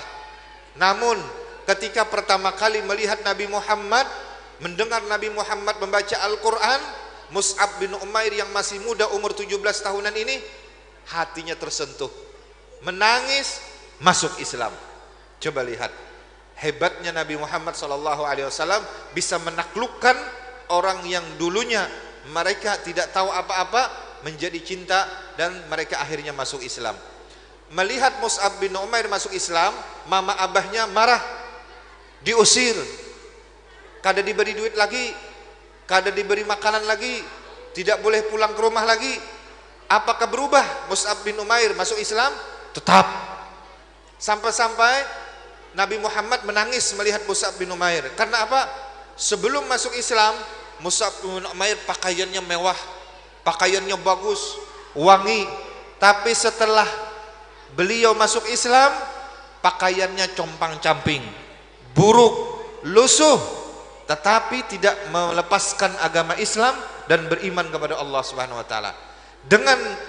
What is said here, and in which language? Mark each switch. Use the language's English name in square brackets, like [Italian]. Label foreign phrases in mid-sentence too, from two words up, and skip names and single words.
[Indonesian] Namun ketika pertama kali melihat Nabi Muhammad, mendengar Nabi Muhammad membaca Al-Quran, Mus'ab bin Umair yang masih muda umur 17 tahunan ini hatinya tersentuh, menangis, masuk Islam. Coba lihat hebatnya Nabi Muhammad SAW bisa menaklukkan orang yang dulunya mereka tidak tahu apa-apa menjadi cinta, dan mereka akhirnya masuk Islam. Melihat Mus'ab bin Umair masuk Islam, mama abahnya marah, diusir, kada diberi duit lagi, kada diberi makanan lagi, tidak boleh pulang ke rumah lagi. Apakah berubah Mus'ab bin Umair masuk Islam? Tetap. Sampai-sampai Nabi Muhammad menangis melihat Mus'ab bin Umair. Karena apa? Sebelum masuk Islam, Mus'ab bin Umair pakaiannya mewah, pakaiannya bagus, wangi. Tapi setelah beliau masuk Islam, pakaiannya compang-camping, buruk, lusuh, tetapi tidak melepaskan agama Islam dan beriman kepada Allah [Arabic] سبحانه وتعالى.